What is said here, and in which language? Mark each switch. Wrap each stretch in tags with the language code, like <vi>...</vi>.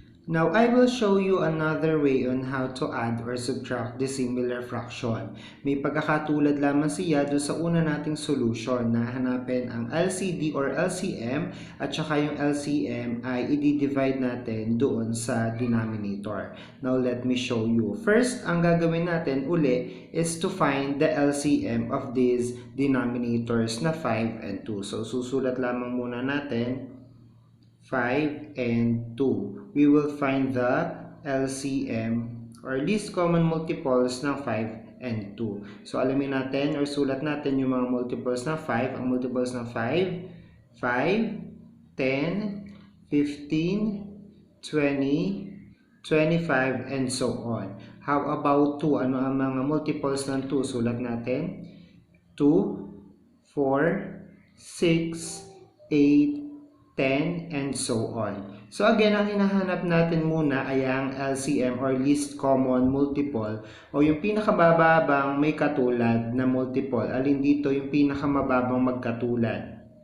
<en>Now, I will show you another way on how to add or subtract dissimilar fraction.</en> <tl>May pagkakatulad lamang siya doon sa una nating solution na hanapin ang LCD or LCM at saka yung LCM ay i-divide natin doon sa denominator.</tl> <en>Now, let me show you. First,</en> <tl>ang gagawin natin uli</tl> <en>is to find the LCM of these denominators na 5 and 2.</en> <tl>So, susulat lamang muna natin 5 and 2.</tl> <en>We will find the LCM or least common multiples ng 5 and 2.</en> <tl>So, alamin natin or sulat natin yung mga multiples ng 5. Ang multiples ng 5, 5, 10, 15, 20, 25,</tl> <en>and so on. How about 2?</en> <tl>Ano ang mga multiples ng 2? Sulat natin 2, 4, 6, 8, 10,</tl> <en>and so on.</en> <tl>So again, ang hinahanap natin muna ay ang LCM or least common multiple o yung pinakamababang may katulad na multiple. Alin dito yung pinakamababang magkatulad?</tl>